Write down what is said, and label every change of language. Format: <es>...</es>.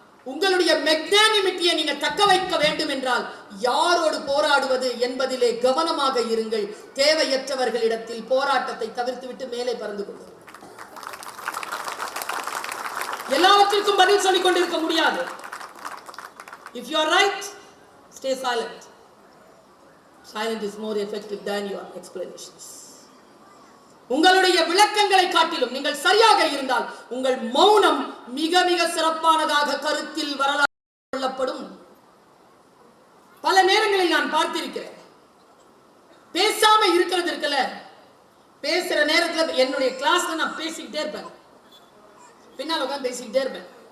<ta>உங்களுடைய மெக்னானிமிட்டியை நீங்க தக்க வைக்க வேண்டும் என்றால் யாரோடு போராடுவது என்பதிலே கவனமாக இருங்கள். தேவையற்றவர்களிடத்தில் போராட்டத்தை தவிர்த்துவிட்டு மேலே பறந்து கொள்ளுங்கள். எல்லாவற்றிற்கும் பதில் சொல்லிக் கொண்டிருக்க முடியாது.</ta> <en>If you are right, stay silent. Silent is more effective than your explanations.</en> <ta>உங்களுடைய விளக்கங்களை காட்டிலும் நீங்கள் சரியாக இருந்தால் உங்கள் மௌனம் மிக மிக சிறப்பானதாக கருத்தில் வரலாறு கொள்ளப்படும். பல நேரங்களில் நான் பார்த்திருக்கிறேன். பேசாம இருக்கிறது இருக்கல, பேசுற நேரத்துல என்னுடைய கிளாஸ்ல நான் பேசிக்கிட்டே இருப்பேன், பின்னால் உட்காந்து பேசிக்கிட்டே இருப்பேன்.</ta>